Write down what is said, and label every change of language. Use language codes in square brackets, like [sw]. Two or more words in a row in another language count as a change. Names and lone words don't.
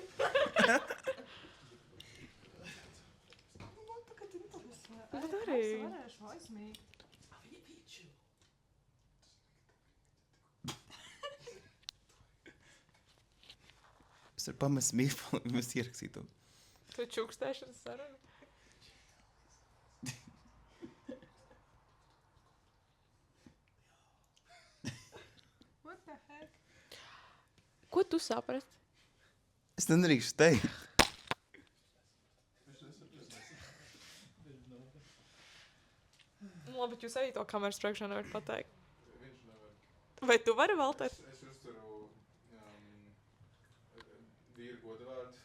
[lv] Man tagad interesē. Bet arī. Es varēšu aizmīgt. Es varu pamest mīklu, un mēs ierakstītu. Tu čukstēšanas saruna. [en] What the heck? [lv] Ko tu saprast? Es nedrīkstu teikt. Nu, labi, bet jūs arī to kameras priekšā nevarat pateikt. Viņš nevar. Vai tu vari, Valter? Es uzturu vīru godavārdu.